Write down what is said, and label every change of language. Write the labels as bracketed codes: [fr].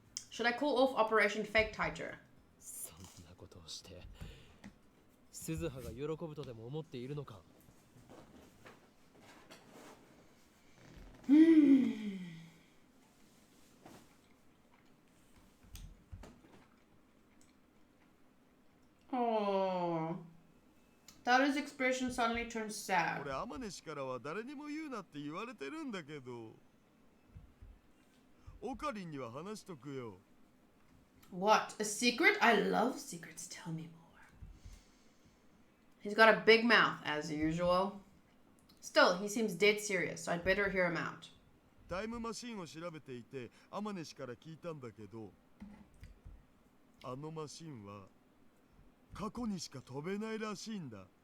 [en] Should I call off Operation Fake Tighter? [ja] そんなことをして、鈴葉が喜ぶとでも思っているのか。 [en] Oh, Daru's expression suddenly turns sad. [ja] 俺天音からは誰にも言うなって言われてるんだけど、オカリンには話しとくよ。 [en] What? A secret? I love secrets. Tell me more. He's got a big mouth, as usual. Still, he seems dead serious, so I'd better hear him out. [ja] タイムマシンを調べていて、天音から聞いたんだけど、あのマシンは過去にしか飛べないらしいんだ。